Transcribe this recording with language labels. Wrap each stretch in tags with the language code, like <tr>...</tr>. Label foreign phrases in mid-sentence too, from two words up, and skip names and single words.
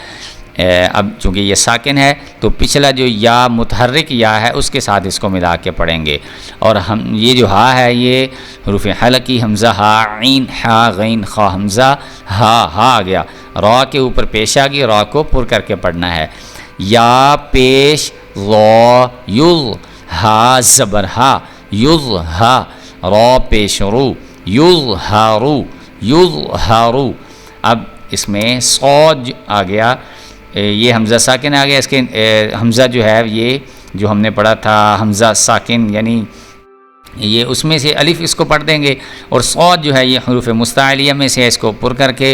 <ur>اب چونکہ یہ ساکن ہے تو پچھلا جو یا متحرک یا ہے اس کے ساتھ اس کو ملا کے پڑھیں گے، اور ہم یہ جو ہا ہے یہ حروف حلقی، حمزہ ہا، عین ہا، غین خا، حمزہ ہا، ہا آ گیا، را کے اوپر پیش آ گئی، را کو پر کر کے پڑھنا ہے۔ یا پیش ضو یض، ہا زبر ہا، یظہا، را پیش رو، یظہرو، یظہرو۔ اب اس میں صاد آ گیا، یہ حمزہ ساکن آ گیا، اس کے حمزہ جو ہے یہ جو ہم نے پڑھا تھا حمزہ ساکن، یعنی یہ اس میں سے الف اس کو پڑھ دیں گے، اور صاد جو ہے یہ حروف مستعلیہ میں سے ہے، اس کو پر کر کے۔</ur>